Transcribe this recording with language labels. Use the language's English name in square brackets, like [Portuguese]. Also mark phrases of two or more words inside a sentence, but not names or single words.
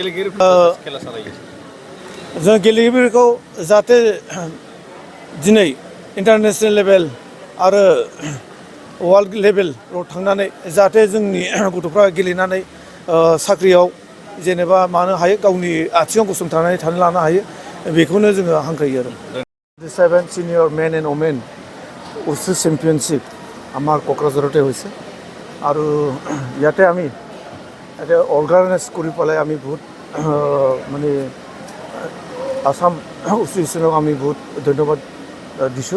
[Bodo] जों गेलेगिरिफोरखौ जाहाथे दिनै [English] international level [Bodo] आरो [English] world levelav [Bodo] थांनानै जाहाथे जोंनि गथ'फ्रा गेलेनानै साख्रियाव जेनेबा मानो हायो, गावनि आथिङाव गसंथानानै थानो लानो हायो, बेखौनो जोङो हांख्रायो आरो। [Assamese] 7 [English] senior men and women WUSHU championship [Assamese] আমাৰ কোকৰাঝাৰতে হৈছে আৰু ইয়াতে আমি এটা অৰ্গানাইজ কৰি পেলাই আমি বহুত মানে আসাম এছ'চিয়েশ্যনক আমি বহুত ধন্যবাদ দিছোঁ।